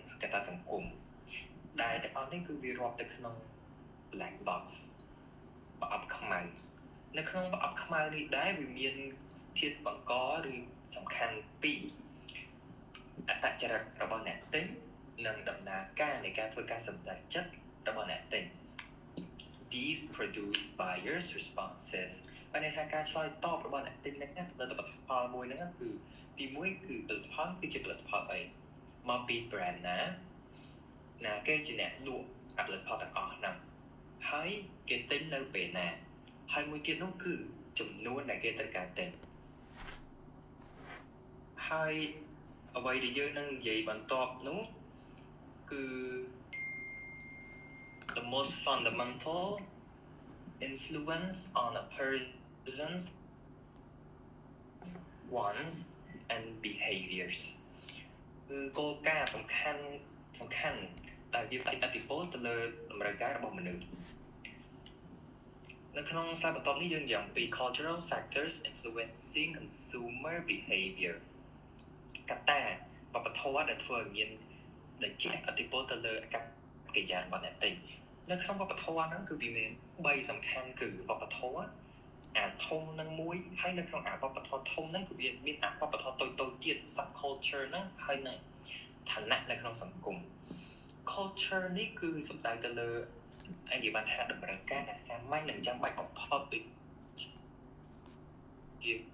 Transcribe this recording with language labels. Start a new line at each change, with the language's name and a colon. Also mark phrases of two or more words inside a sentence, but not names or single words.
Khmer: កត្តាសង្គមដែលទាំងអស់នេះគឺវារាប់ទៅក្នុង
English: black box
Khmer: ប្រអប់ខ្មៅនៅក្នុងប្រអប់ខ្មៅនេះដែរវាមានធាតុ បង្កឬសំខាន់2អត្តចរិតរបស់អ្នកទិញនិងដំណើរការនៃការធ្វើការសម្រេច ចិត្តរបស់អ្នកទិញ
English: These produce buyers responses
Khmer: ហើយនៃការឆ្លើយតបរបស់អ្នកទិញហ្នឹងទៅផលិតផលមួយហ្នឹងគឺទី1គឺផលិតផលគឺជាផលិតផលអីមកពី brand ណាគេជាអ្នកលក់ផលិតផលទាំងអស់ហ្នឹងហើយគេទិញនៅពេលណាហើយមួយទៀតនោះគឺចំនួនដែលគេត្រូវការទិញ ហើយអ្វីដែលយើងនឹងនិយាយបន្ទាប់នោះគឺ
English: the most fundamental influence on a person's wants and behaviors
Khmer: គឺគោលការណ៍សំខាន់ដែលវាផ្ដល់ឥទ្ធិពលទៅលើតម្រូវការរបស់មនុស្ស នៅក្នុង slide បន្ទាប់នេះយើងនិយាយអំពី
English: cultural factors influencing consumer behavior
Khmer: កត្តាវប្បធម៌ដែលធ្វើឲ្យមានដែលជះឥ ទ្ធិពលទៅលើអាកប្បកិរិយារបស់អ្នកទិញនៅក្នុងវប្បធម៌ហ្នឹងគឺវាមាន3សំខាន់គឺវប្បធម៌អាធំនឹងមួយហើយនៅក្នុងអាវប្បធម៌ធំហ្នឹងគឺវាមានអាវប្បធម៌តូចៗទៀត subculture ហ្នឹងហើយនឹងឋានៈនៅក្នុងសង្គម culture នេះគឺសំដៅទៅលើនិយាយបានថាតម្រូវការដែលសាមញ្ញនិងចាំបាច់បំផុតដូចជា